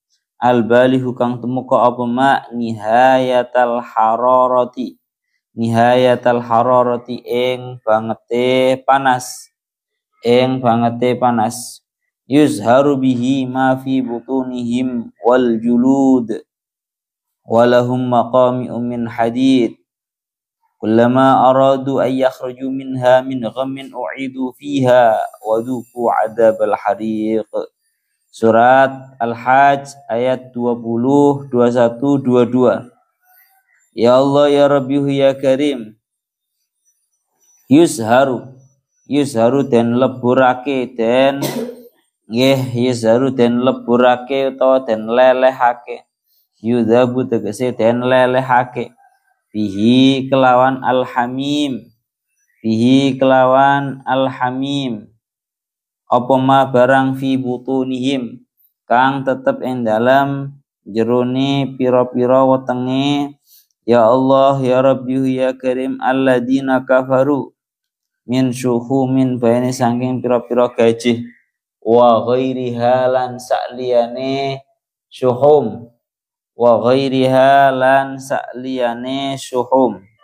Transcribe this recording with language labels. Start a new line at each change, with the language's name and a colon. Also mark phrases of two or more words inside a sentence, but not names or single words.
Arabic: apa ما نهاية الحرارة
Javanese: ing bangete panas
Arabic: يصهر به ما في بطونهم والجلود ولهم مقامع من حديد كلما أرادوا أن يخرجوا منها من غم أعيدوا فيها وذوقوا عذاب الحريق.
Javanese: Surat Al-Hajj ayat 20, 21, 22.
Arabic: يا الله يا ربي يا كريم.
Javanese: Yuzharu yuzharu den leburake den yuzharu den leburake utawa den lelehake yudhabu tegese den lelehake bihi kelawan alhamim apa ma barang
Arabic: في بطونهم
Javanese: kang tetep ing dalam jerone pira-pira wetenge
Arabic: يا الله يا ربي يا كريم الذين كفروا من شحوم
Javanese: bayane saking pira-pira gajih
Arabic: وغيرها
Javanese: lan sakliyane
Arabic: شحوم وغيرها
Javanese: lan sakliyane syuhum